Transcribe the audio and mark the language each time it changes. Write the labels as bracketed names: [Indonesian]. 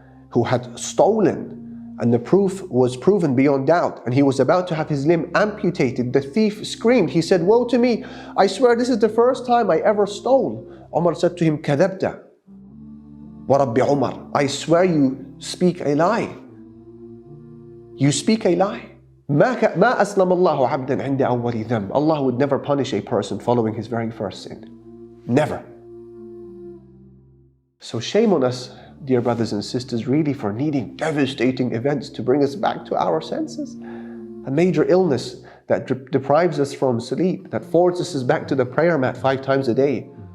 [English] who had stolen, and the proof was proven beyond doubt, and he was about to have his limb amputated. The thief screamed. He said, "Woe to me! I swear this is the first time I ever stole." Umar said to him, [Arabic] "Kadabta wa Rabbi Umar, [English] I swear you speak a lie. You speak a lie. [Arabic] ما أسلم الله عبدا عند أول ذنب." [English] Allah would never punish a person following his very first sin. Never. So shame on us, dear brothers and sisters, really for needing devastating events to bring us back to our senses. A major illness that deprives us from sleep, that forces us back to the prayer mat 5 times a day.